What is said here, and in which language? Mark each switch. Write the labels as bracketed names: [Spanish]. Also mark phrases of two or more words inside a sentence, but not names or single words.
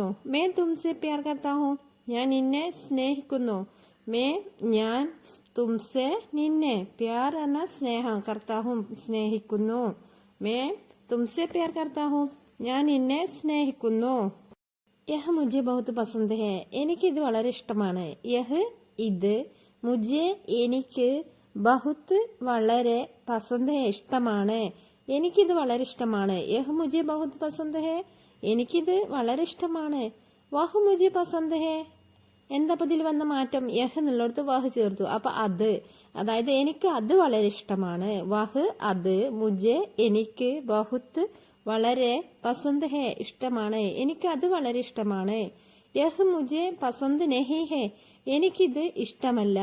[Hindi] मैं तुमसे प्यार करता हूं [Malayalam] ഞാൻ നിന്നെ സ്നേഹിക്കുന്നു. മേ ഞാൻ തുംസെ നിന്നെ, പ്യാർ എന്ന സ്നേഹം, കർത്താഹും സ്നേഹിക്കുന്നു. [Hindi] मैं तुमसे प्यार करता हूं [Malayalam] ഞാൻ നിന്നെ സ്നേഹിക്കുന്നു. [Hindi] यह मुझे बहुत पसंद है [Malayalam] എനിക്കിത് വളരെ ഇഷ്ടമാണ്. യഹ് ഇത്, മുझे എനിക്ക്, ബഹുത്ത് വളരെ, [Hindi] पसंद है [Malayalam] ഇഷ്ടമാണ്, എനിക്കിത് വളരെ ഇഷ്ടമാണ്. [Hindi] यह मुझे बहुत पसंद है [Malayalam] എനിക്കിത് വളരെ ഇഷ്ടമാണ്. [Hindi] वह मुझे पसंद है [Malayalam] എന്താ ഇതിൽ വന്ന മാറ്റം? യഹ് എന്നുള്ളിടത്ത് വഹ് ചേർത്തു. അപ്പൊ അത്, അതായത് എനിക്ക് അത് വളരെ ഇഷ്ടമാണ്. വഹ് അത്, മുझे എനിക്ക്, ബഹുത്ത് വളരെ, [Hindi] पसंद है [Malayalam] ഇഷ്ടമാണ്, എനിക്ക് അത് വളരെ ഇഷ്ടമാണ്. [Hindi] यह मुझे पसंद नहीं है [Malayalam] എനിക്കിത് ഇഷ്ടമല്ല.